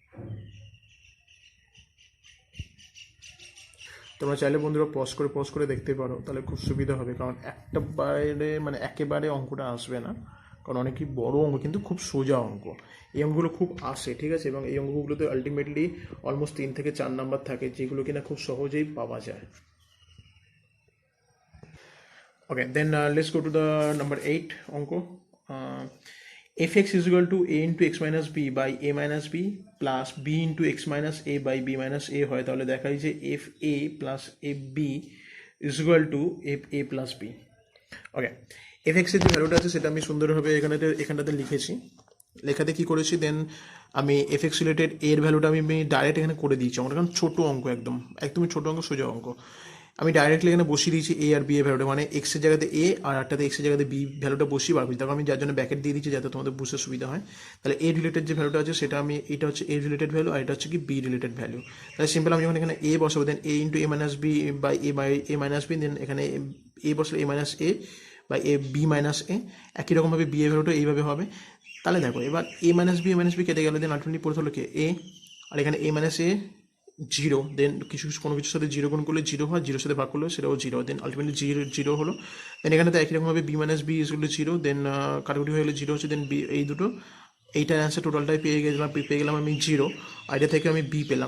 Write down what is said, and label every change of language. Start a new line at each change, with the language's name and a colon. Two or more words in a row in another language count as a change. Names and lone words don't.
Bangla: তোমরা চাইলে বন্ধুরা পজ করে দেখতে পারো, তাহলে খুব সুবিধা হবে, কারণ একটা বাইরে মানে একেবারে অঙ্কটা আসবে না, কারণ অনেকই বড় অঙ্ক কিন্তু খুব সোজা অঙ্ক। এই অঙ্কগুলো খুব আসে, ঠিক আছে, এবং এই অঙ্কগুলোতে
English: ultimately almost
Bangla: 3 থেকে 4 নাম্বার থাকে, যেগুলো কিনা খুব সহজেই পাওয়া যায়।
English: Okay, then let's go to the number 8 অঙ্ক। fx = a × x - b by a - b plus b × x - a by b - a হয়,
Bangla: তাহলে দেখাই যে
English: fa plus fb = fa plus b।
Bangla: ওকে, fx এর যে ভ্যালুটা আছে সেটা আমি সুন্দরভাবে এখানটাতে লিখেছি। লেখাতে কি করেছি, দেন আমি fx রিলেটেড এর ভ্যালুটা আমি ডাইরেক্ট এখানে করে দিয়েছি অঙ্কটা, কারণ ছোটো অঙ্ক, একদমই ছোটো অঙ্ক, সোজা অঙ্ক। আমি ডাইরেক্টলি এখানে বসিয়ে দিয়েছি এ আর বি এর ভ্যালুটা, মানে এক্সের জায়গাতে এ আর একটাতে এক্সের জায়গাতে বি ভ্যালুটা বসিয়ে বার করছি। তারপর আমি যার জন্য ব্যাকেট দিয়ে দিচ্ছি, যাতে তোমাদের বুঝতে সুবিধা হয়। তাহলে এ রিলেটেড যে ভ্যালুটা আছে সেটা আমি, এটা হচ্ছে এ রিলেটেড ভ্যালু, আর এটা হচ্ছে কি বি রিলেটেড ভ্যালু। তাহলে সিম্পল আমি যখন এখানে এ বসাবো, দেন a × a - b বাই a - b, দেন এখানে এ বসলে a - a বাই a b - a, একই রকমভাবে বি এর ভ্যালুটা এইভাবে হবে। তাহলে দেখো এবার a - b কেটে গেলে,
English: then ultimately
Bangla: পড়তে হলো কি a, আর এখানে a - a 0, দেন কোনো কিছুর সাথে 0 গুণ করলে 0 হয়, 0 সাথে ভাগ করলে সেটাও 0,
English: then ultimately
Bangla: 0 হলো। দেন এখানে তো একই রকমভাবে b - b = 0, দেন কাটাকুটি হয়ে গেলে 0 হচ্ছে, দেন b, এই দুটো এইটার অ্যান্সার টোটালটাই পেয়ে গেলাম আমি 0, আর এটা থেকে আমি b পেলাম।